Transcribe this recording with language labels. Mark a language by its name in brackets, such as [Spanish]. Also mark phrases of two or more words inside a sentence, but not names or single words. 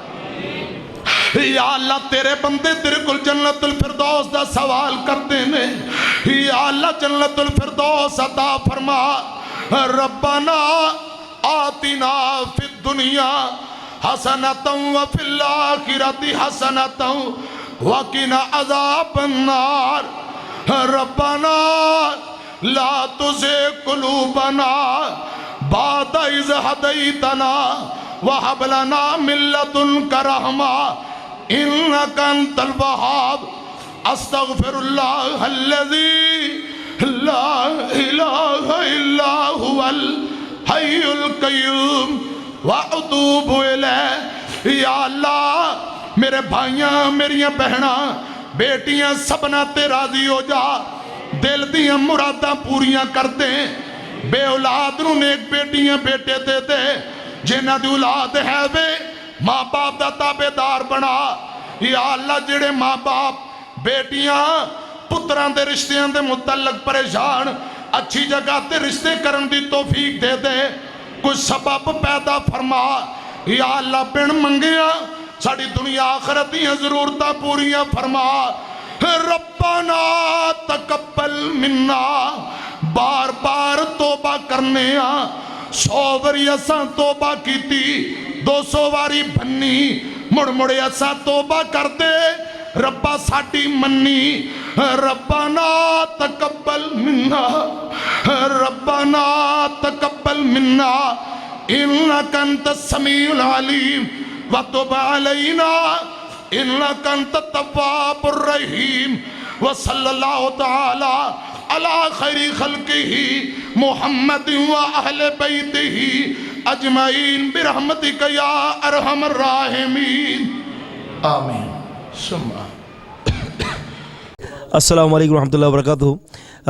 [Punjabi] یا اللہ تیرے بندے تیرے کل جنت الفردوس دا سوال کرتے ہیں یا اللہ جنت الفردوس عطا فرما [Arabic] ربنا آتنا فی الدنیا حسنتا وفی الاخرت حسنتا وقنا عذاب النار ربنا لا تزغ قلوبنا بعد اذ هديتنا وهب لنا من لدنك رحمة إنك أنت الوهاب أستغفر الله الذي لا إله إلا هو الحي القيوم وأتوب [Punjabi] إليه یا اللہ میرے بھائیاں میریاں بہناں بیٹیاں سبنا تے راضی ہو جا دل دیاں مراداں پوریاں کر دیں بے اولاد نو نیک بیٹیاں بیٹے دے دے جنہ دی اولاد ہے وے ماں باپ دا تابعدار بنا یا اللہ جڑے ماں باپ بیٹیاں پتران دے رشتیاں دے متعلق پریشان اچھی جگہ تے رشتے کرن دی توفیق دے دے کچھ سبب پیدا فرما یا اللہ بن منگیا ساڑی دنیا آخرتیاں ضرورتاں پوریاں فرما [Arabic] ربنا تقبل منا [Punjabi] بار بار توبہ کرنے 100 واری اساں توبہ کی تھی 200 واری بھنی مڑ مڑے اساں توبہ کر دے ربا ساڑی منی [Arabic] ربنا تقبل منا ربنا تقبل منا انکا انت السمیع العلیم وتب علینا انکا انت التواب الرحیم وصلی اللہ تعالی علی خیر خلقہ محمد و اہل بیتہ اجمعین برحمتک یا ارحم الراحمین آمین السلام علیکم ورحمۃ اللہ وبرکاتہ۔